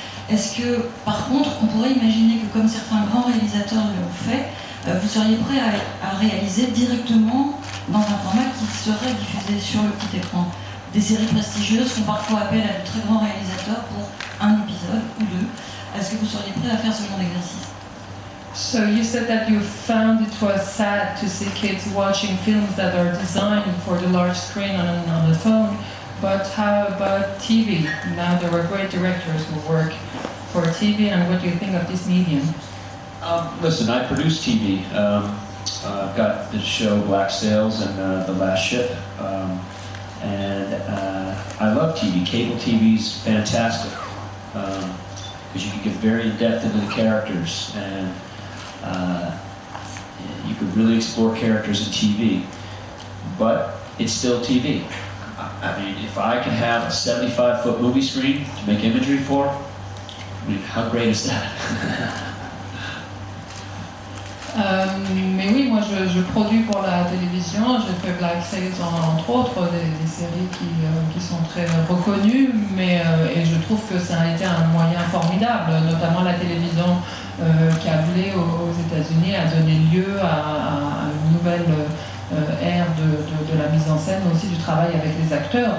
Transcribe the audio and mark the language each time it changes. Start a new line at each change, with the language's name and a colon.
French: Est-ce que, par contre, on pourrait imaginer que, comme certains grands réalisateurs l'ont fait, vous seriez prêt à réaliser directement dans un format qui serait diffusé sur le petit écran? Des séries prestigieuses font parfois appel à de très grands réalisateurs pour un épisode ou deux. Est-ce que vous seriez prêt à faire ce genre d'exercice?
English: So you said that you found it was sad to see kids watching films that are designed for the large screen on the phone, but how about TV? Now there are great directors who work for TV, and what do you think of this medium? Listen, I produce TV. I've got the show Black Sails and The Last Ship. And I love TV. Cable TV's fantastic because you can get very in depth into the characters, and you could really explore characters in TV. But it's still TV. I mean, if I could have a 75-foot movie screen to make imagery for, I mean, how great is that?
French: Mais oui, moi je produis pour la télévision, j'ai fait Black Sails entre autres, des séries qui sont très reconnues, et je trouve que ça a été un moyen formidable, notamment la télévision câblée aux États-Unis a donné lieu à une nouvelle ère de la mise en scène, mais aussi du travail avec les acteurs.